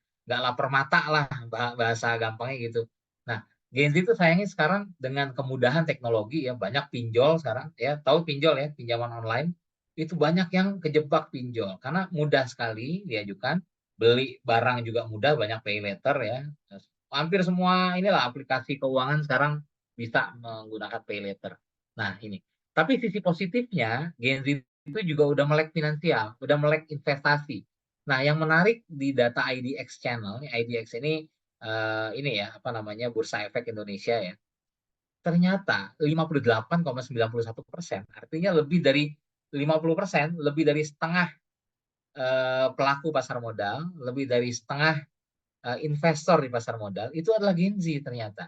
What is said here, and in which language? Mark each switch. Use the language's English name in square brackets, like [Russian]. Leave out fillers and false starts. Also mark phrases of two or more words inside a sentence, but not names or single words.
[Indonesian] Nggak lapar mata lah bahasa gampangnya gitu. Nah, Gen Z itu sayangnya sekarang dengan kemudahan teknologi ya banyak pinjol sekarang ya, tahu pinjol ya, pinjaman online itu banyak yang kejebak pinjol karena mudah sekali diajukan, beli barang juga mudah, banyak [English] pay later [Indonesian] ya. Hampir semua inilah aplikasi keuangan sekarang bisa menggunakan [English] pay later. [Indonesian] Nah, ini. Tapi sisi positifnya, Gen Z itu juga udah melek finansial, udah melek investasi. Nah, yang menarik di data IDX Channel, IDX ini ya, apa namanya, Bursa Efek Indonesia ya. Ternyata 58,91%, artinya lebih dari 50%, lebih dari setengah pelaku pasar modal, lebih dari setengah investor di pasar modal, itu adalah Gen Z ternyata.